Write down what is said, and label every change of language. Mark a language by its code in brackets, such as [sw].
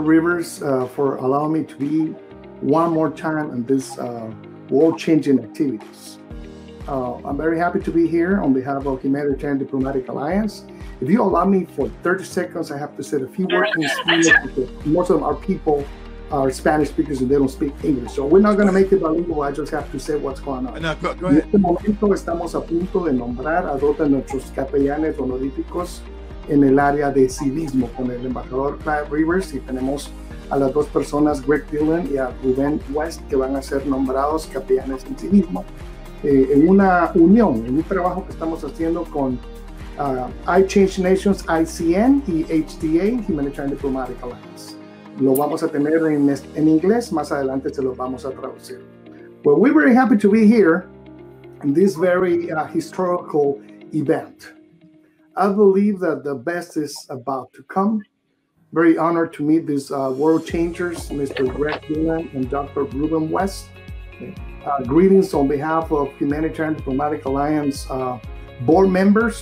[en] Rivers, for allowing me to be one more time in this world-changing activities. I'm very happy to be here on behalf of Humanitarian Diplomatic Alliance. If you allow me for 30 seconds, I have to say a few words in Spanish because most of our people are Spanish speakers and they don't speak English. So we're not going to make it bilingual. I just have to say what's going on. No, go ahead. [es] En este momento estamos a punto de nombrar a dos de nuestros capellanes honoríficos en el área de civismo con el embajador Clive Rivers, y tenemos a las dos personas, Greg Dillon y a Ruben West, que van a ser nombrados capellanes en civismo en una unión, en un trabajo que estamos haciendo con IChange Nations, ICN y HDA, Humanitarian Diplomatic Alliance. Lo vamos a tener en inglés, más adelante se los vamos a traducir. [en] Well, we're very happy to be here in this very historical event. I believe that the best is about to come. Very honored to meet these world changers, Mr. Greg Dillon and Dr. Ruben West. Greetings on behalf of Humanitarian Diplomatic Alliance board members.